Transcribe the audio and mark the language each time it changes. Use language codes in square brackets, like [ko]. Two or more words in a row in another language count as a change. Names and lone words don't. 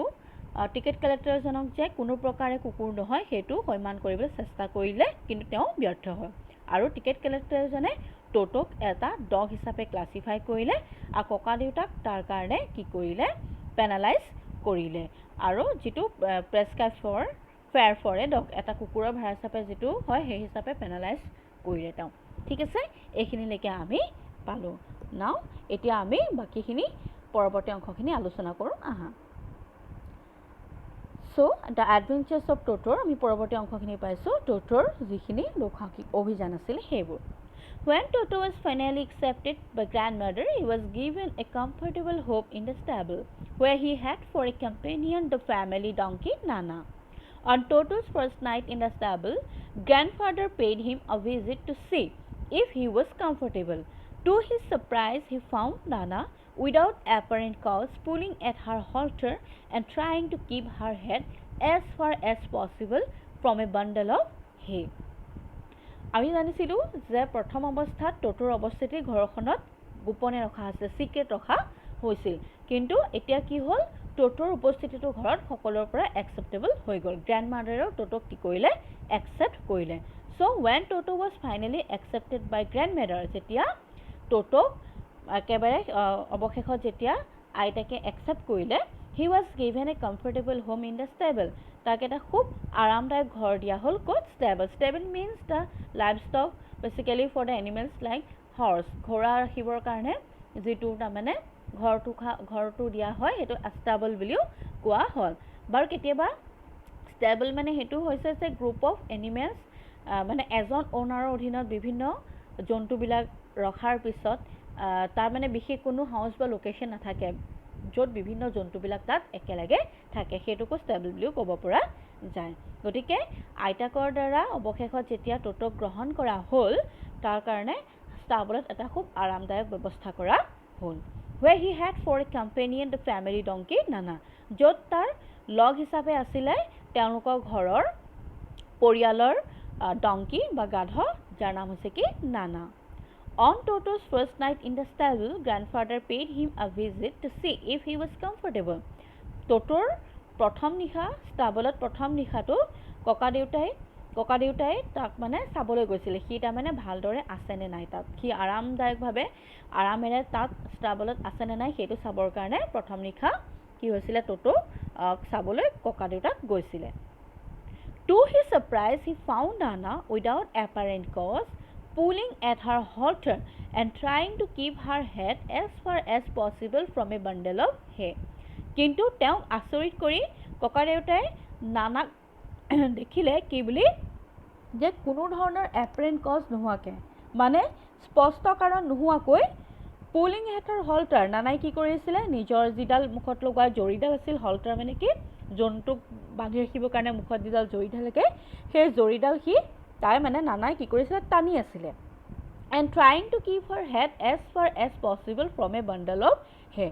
[as] টিকেট কালেক্টৰজনক যে কোনো প্ৰকাৰে কুকুৰ নহয় সেইটো সন্মান কৰিবলৈ চেষ্টা কৰিলে কিন্তু তেওঁ ব্যৰ্থ হয় আৰু টিকেট কালেক্টৰজনে টোটোক এটা ডগ হিচাপে ক্লাছিফাই কৰিলে আৰু ককা দেউতাক তাৰ কাৰণে কি কৰিলে পেনালাইজ কৰিলে আৰু যিটো [en] prescribe fare for a dog [as] এটা কুকুৰৰ ভাড়া হিচাপে যিটো হয় সেই হিচাপে পেনালাইজ কৰিলে তেওঁ। ঠিক আছে? এইখিনিলৈকে আমি পালোঁ। নাও এতিয়া আমি বাকীখিনি পৰৱৰ্তী অংশখিনি আলোচনা কৰোঁ আহা। [en] So, the adventures of Toto [as] আমি পৰৱৰ্তী অংশখিনি পাইছোঁ টোটোৰ যিখিনি লোকসাহিক অভিযান আছিল সেইবোৰ। [en] When Toto was finally accepted by grandmother, he was given a comfortable home in the stable, where he had for a companion the family donkey Nana. On Toto's first night in the stable, grandfather paid him a visit to see if he was comfortable. To his surprise, he found Nana without apparent cause pulling at her halter and trying to keep her head as far as possible from a bundle of hay. [as] আমি জানিছিলোঁ যে প্ৰথম অৱস্থাত টোটোৰ অৱস্থিতি ঘৰখনত গোপনে ৰখা আছিল চিক্ৰেট ৰখা হৈছিল কিন্তু এতিয়া কি হ'ল টোটোৰ উপস্থিতিটো ঘৰত সকলোৰ পৰা একচেপ্টেবল হৈ গ'ল গ্ৰেণ্ডমাদাৰেও টোটোক কি কৰিলে একচেপ্ট কৰিলে চ' [en] when Toto was finally accepted by grandmother [as] যেতিয়া টোটোক একেবাৰে অৱশেষত যেতিয়া আইতাকে একচেপ্ট কৰিলে [en] he was given a comfortable home in the stable [as] তাক এটা খুব আৰামদায়ক ঘৰ দিয়া হ'ল ক'ত [en] stable means the livestock basically for the animals like horse [as] ঘোঁৰা ৰাখিবৰ কাৰণে যিটো তাৰমানে ঘৰটো দিয়া হয় সেইটো stable বুলিও কোৱা হ'ল বাৰু কেতিয়াবা stable মানে সেইটো হৈছে যে [en] group of animals [as] মানে এজন অ'নাৰৰ অধীনত বিভিন্ন জন্তুবিলাক ৰখাৰ পিছত তাৰ মানে বিশেষ কোনো হাউচ বা লোকেশ্যন নাথাকে য'ত বিভিন্ন জন্তুবিলাক তাত একেলগে থাকে সেইটোকো ষ্টেবল বুলিও ক'ব পৰা যায় গতিকে আইতাকৰ দ্বাৰা অৱশেষত যেতিয়া টোটোক গ্ৰহণ কৰা হ'ল তাৰ কাৰণে ষ্টেবলত এটা খুব আৰামদায়ক ব্যৱস্থা কৰা হ'ল [en] where he had for a companion the family donkey Nana. [as] য'ত তাৰ লগ হিচাপে আছিলে তেওঁলোকৰ ঘৰৰ পৰিয়ালৰ ডংকি বা গাধ যাৰ নাম হৈছে কি নানা. [en] On Toto's first night in the stable, grandfather paid him a visit to see if he was comfortable. [as] Totor প্ৰথম নিশা ষ্টাবলত প্ৰথম নিশাটো ককা দেউতাই তাক মানে চাবলৈ গৈছিলে সি তাৰমানে ভালদৰে আছেনে নাই তাত সি আৰামদায়কভাৱে আৰামেৰে তাত ষ্টাবলত আছেনে নাই সেইটো চাবৰ কাৰণে প্ৰথম নিশা কি হৈছিলে টোটো চাবলৈ ককা দেউতাক গৈছিলে. [en] To his surprise, he found Nana without apparent cause, pulling at her halter and trying to keep her head as far as possible from a bundle of hay. [as] কিন্তু তেওঁক আচৰিত কৰি ককা দেউতাই নানাক দেখিলে কি বুলি যে কোনো ধৰণৰ [en] apparent cause [as] নোহোৱাকৈ মানে স্পষ্ট কাৰণ নোহোৱাকৈ পুলিং হেডৰ হল্টাৰ নানাই কি কৰিছিলে নিজৰ যিডাল মুখত লগোৱা জৰিডাল আছিল হল্টাৰ মানে কি জন্তুক বান্ধি ৰাখিবৰ কাৰণে মুখত যিডাল জৰিডাল থাকে সেই জৰিডাল সি তাই মানে নানাই কি কৰিছিলে টানি আছিলে [en] and trying to keep her head as far as possible from a bundle of hay.